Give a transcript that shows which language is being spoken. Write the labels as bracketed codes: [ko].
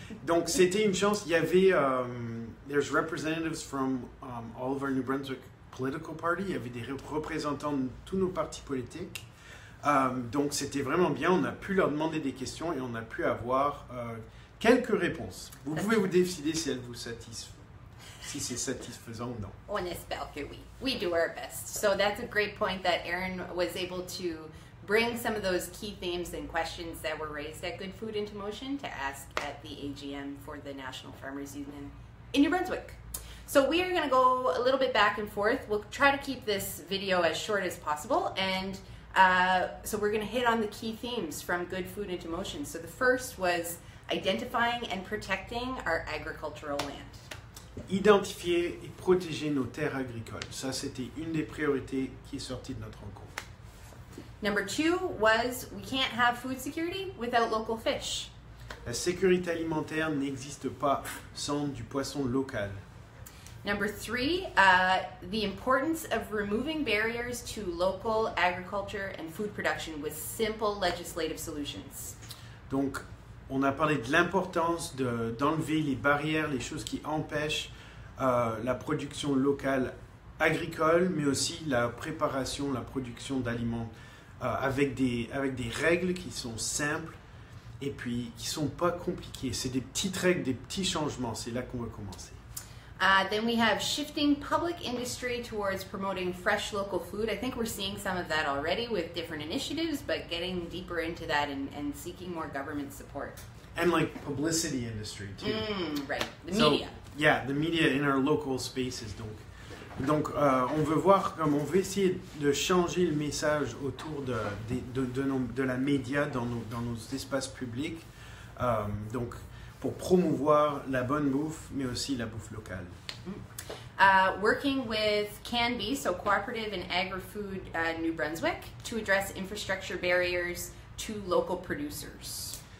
[fr] Donc c'était une chance. Il y avait [en] there's representatives from all of our New Brunswick political party. [fr] Il y avait des représentants de tous nos partis politiques. Donc c'était vraiment bien. On a pu leur demander des questions et on a pu avoir quelques réponses. Vous pouvez vous décider si elles vous satisfont. Si c'est satisfaisant ou non. On espère que oui. [en] We do our best. So that's a great point that Aaron was able to bring some of those key themes and questions that were raised at Good Food into Motion to ask at the AGM for the National Farmers Union in New Brunswick. So we are going to go a little bit back and forth. We'll try to keep this video as short as possible, and so we're going to hit on the key themes from Good Food into Motion. So the first was identifying and protecting our agricultural land. [fr] Identifier et protéger nos terres agricoles. Ça, c'était une des priorités qui est sortie de notre rencontre. [en] Number two was we can't have food security without local fish. [fr] La sécurité alimentaire n'existe pas sans du poisson local. [en] Number three, the importance of removing barriers to local agriculture and food production with simple legislative solutions. [fr] Donc, on a parlé de l'importance d'enlever les barrières, les choses qui empêchent la production locale agricole, mais aussi la préparation, la production d'aliments avec des règles qui sont simples et puis qui ne sont pas compliquées. C'est des petites règles, des petits changements. C'est là qu'on va commencer. [en] Then we have shifting public industry towards promoting fresh local food. I think we're seeing some of that already with different initiatives, but getting deeper into that and seeking more government support. And like publicity industry too. Right, the media. Yeah, the media in our local spaces. [fr] Donc on veut voir comme on veut essayer de changer le message autour de la média dans nos espaces publics. Donc pour promouvoir la bonne bouffe, mais aussi la bouffe locale. [en] Working with CANB, so Cooperative and Agri-Food New Brunswick, to address infrastructure barriers to local producers.